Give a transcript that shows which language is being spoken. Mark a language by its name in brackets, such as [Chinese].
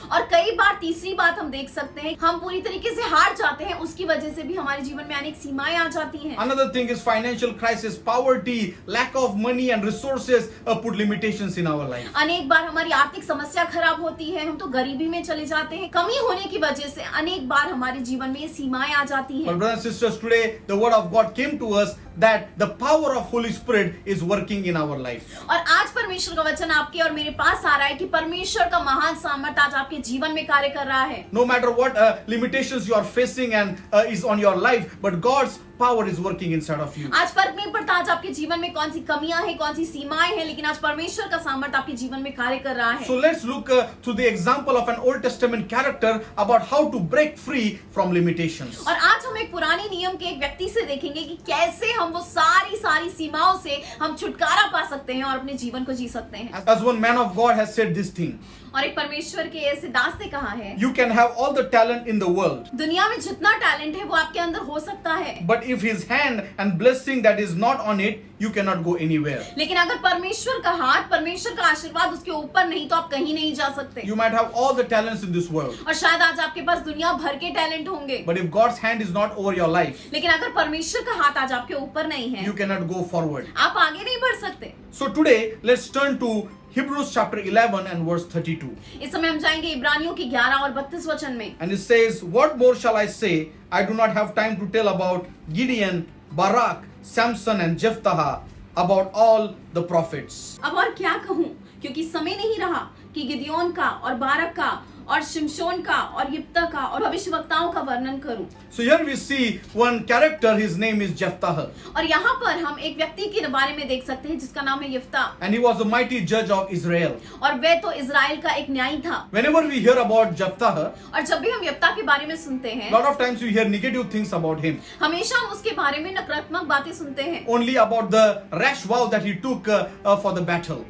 [Hindi] और कई बार तीसरी बात हम देख सकते हैं, हम पूरी तरीके से हार जाते हैं, उसकी वजह से भी हमारे जीवन में अनेक सीमाएं आ जाती हैं। [English] Another thing is financial crisis, poverty, lack of money and resources put limitations in our life. [Hindi] अनेक बार हमारी आर्थिक समस्या खराब होती है, हम तो गरीबी में चले जाते हैं। कमी होने की वजह से अनेक बार हमारे जीवन में ये सीमाएं आ जाती हैं। [English] But brothers and sisters, today the word of God came to us that the power of Holy Spirit is working in our life. [Hindi] और आज परमेश्वर का वचन आपके और मेरे पास आ रहा है कि परमेश्वर का महान सामर्थ आज आपके जीवन में कार्य कर रहा है। [English] No matter what limitations you are facing and is on your life, but God's power is working inside of you. [Hindi] आज फर्क नहीं पड़ता आज आपके जीवन में कौन सी कमियां हैं, कौन सी सीमाएं हैं, लेकिन आज परमेश्वर का सामर्थ आपके जीवन में कार्य कर रहा है। [English] So let's look to the example of an Old Testament character about how to break free from limitations. [Hindi] और आज हम एक पुराने नियम के एक व्यक्ति से देखेंगे कि कैसे हम वो सारी सीमाओं से हम छुटकारा पा सकते हैं और अपने जीवन को जी सकते हैं। [English] As one man of God has said this thing, [Hindi] और एक परमेश्वर के ऐसे दास ने कहा है, [English] you can have all the talent in the world, [Hindi] दुनिया में जितना टैलेंट है वो आपके अंदर हो सकता है, [English] but if his hand and blessing that is not on it, you cannot go anywhere. [Hindi] लेकिन अगर परमेश्वर का हाथ, परमेश्वर का आशीर्वाद उसके ऊपर नहीं तो आप कहीं नहीं जा सकते। [English] You might have all the talents in this world, [Hindi] और शायद आज आपके पास दुनिया भर के टैलेंट होंगे, [English] but if God's hand is not over your life, [Hindi] लेकिन अगर परमेश्वर का हाथ आज आपके ऊपर नहीं है, [English] you cannot go forward. [Hindi] आप आगे नहीं बढ़ सकते। [English] So today, let's turn to Hebrews chapter 11 and verse 32. [Hindi] इस समय हम जाएंगे इब्रानियों की 11 और 32 वचन में। [English] And it says, what more shall I say? I do not have time to tell about Gideon, Barak, Samson and Jephthah, about all the prophets. [Hindi] अब और क्या कहूँ, क्योंकि समय नहीं रहा कि गिदयोन का और बारक का और शिमशोन का और यिप्तह का और भविष्यवक्ताओं का वर्णन करूं। [English] So here we see one character, his name is Jephthah. [Hindi] और यहाँ पर हम एक व्यक्ति के बारे में देख सकते हैं जिसका नाम है यिप्तह, [English] And he was a mighty judge of Israel. [Hindi] और वह तो इजराइल का एक न्यायी था। [English] Whenever we hear about Jephthah, [Hindi] और जब भी हम यिप्तह के बारे में सुनते हैं, [English] lot of times we hear negative things about him. [Hindi] हमेशा हम उसके बारे में नकारात्मक बातें सुनते हैं [English] Only about the rash vow that he took for the battle.